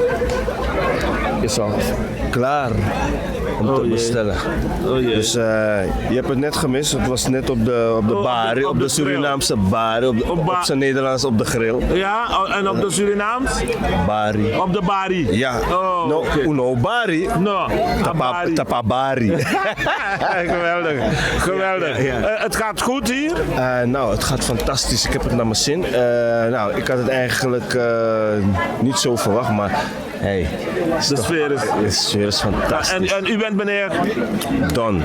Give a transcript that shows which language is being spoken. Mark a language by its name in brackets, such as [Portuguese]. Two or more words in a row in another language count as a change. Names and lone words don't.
[Dutch] Is al klaar om te bestellen. Dus je hebt het net gemist. Het was net op de bari, op de Surinaamse bari, op zijn Nederlands op de grill. Ja, en op de Surinaams? Bari. Op de bari? Ja. [Sranan Tongo] No, uno bari. [Dutch] No. [Sranan Tongo] Tapa bari. [Dutch] Geweldig. Ja. Het gaat goed hier? Nou, het gaat fantastisch. Ik heb het naar mijn zin. Nou, ik had het eigenlijk niet zo verwacht, maar hey, de sfeer is fantastisch. En u bent meneer? Don.